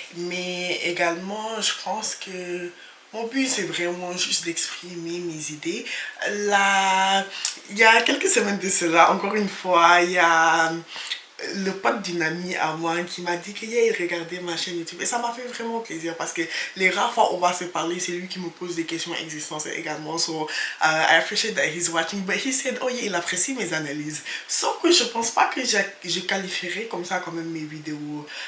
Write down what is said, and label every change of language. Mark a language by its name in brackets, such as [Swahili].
[French] Mais également, je pense que mon but, c'est vraiment juste d'exprimer mes idées. Là, il y a quelques semaines de cela, encore une fois, il y a le pote d'une amie à moi qui m'a dit qu'il yeah, regardait ma chaîne YouTube et ça m'a fait vraiment plaisir parce que les rares fois où on va se parler, c'est lui qui me pose des questions existentielles également. [English] So I appreciate that he's watching, but he said oh yeah, [French] il apprécie mes analyses. Sauf que je pense pas que je qualifierais comme ça quand même mes vidéos.